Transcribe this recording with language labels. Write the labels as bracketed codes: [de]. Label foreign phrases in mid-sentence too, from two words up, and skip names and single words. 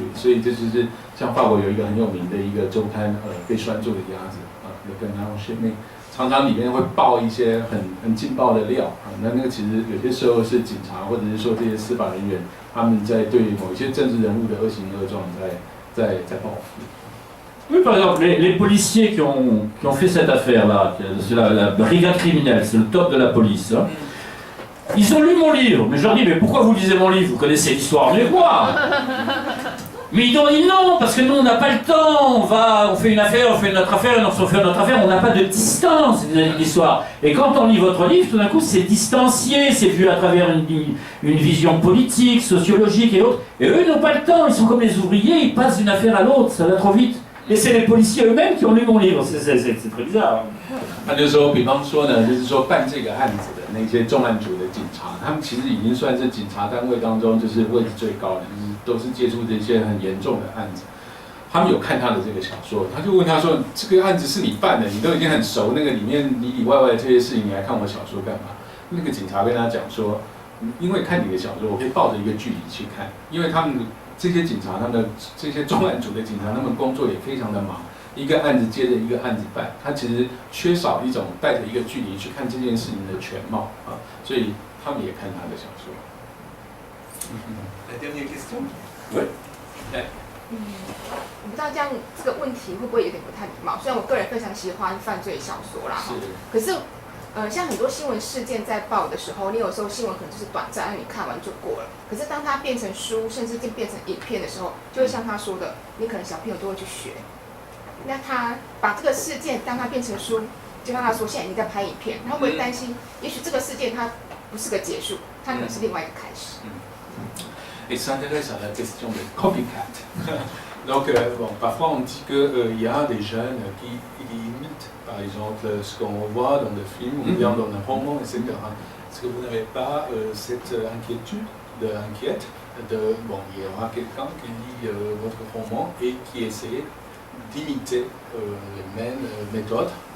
[zh] 所以这就是像法国有一个很有名的一个周刊，被拴住的鸭子 Le Canard Enchaîné。常常里面会爆一些很劲爆的料那个其实有些时候是警察或者是说这些司法人员他们在对某一些政治人物的恶行恶状在报复。 [fr] Oui, par exemple, les policiers qui ont fait cette affaire-là, c'est la brigade criminelle, c'est le top de la police. Hein. Ils ont lu mon livre, mais je leur dis, mais pourquoi vous lisez mon livre? Vous connaissez l'histoire mieux que moi. Mais ils ont dit non, parce que nous on n'a pas le temps, on fait une affaire, on fait notre affaire, et on fait notre affaire, on n'a pas de distance vis-à-vis de l'histoire. Et quand on lit votre livre, tout d'un coup c'est distancié, c'est vu à travers une vision politique, sociologique et autres. Et eux ils n'ont pas le temps, ils sont comme les ouvriers, ils passent d'une affaire à l'autre, ça va trop vite. Et c'est les policiers eux-mêmes qui ont lu mon livre, c'est très bizarre. [zh] 他就说，比方说呢，就是说办这个案子的那些重案组的警察，他们其实已经算是警察单位当中就是位置最高的，就是都是接触这些很严重的案子。他们有看他的这个小说，他就问他说：“这个案子是你办的，你都已经很熟，那个里面里里外外的这些事情，你来看我小说干嘛？” 那个警察跟他讲说：“因为看你的小说，我可以抱着一个距离去看，因为他们这些警察，他们的这些重案组的警察，他们工作也非常的忙。” 一个案子接着一个案子办，他其实缺少一种带着一个距离去看这件事情的全貌所以他们也看他的小说。 [fr] La dernière question。 [zh] 对。我不知道这样这个问题会不会有点不太礼貌？虽然我个人非常喜欢犯罪小说啦，可是像很多新闻事件在报的时候，你有时候新闻可能就是短暂，让你看完就过了。可是当它变成书，甚至变成影片的时候，就会像他说的，你可能小朋友都会去学。那他把这个事件当它变成书，就跟他说现在你在拍影片，他会不会担心？也许这个事件它不是个结束，它可能是另外一个开始。 [fr] Et s'intéresse à la question de copycat. Donc, bon, parfois on dit qu'il y a des jeunes qui imitent, par exemple, ce qu'on voit dans le film ou bien dans le roman, etc. Est-ce que vous n'avez pas cette inquiétude bon, il y aura quelqu'un qui lit votre roman et qui essaie d'imiter les mêmes méthodes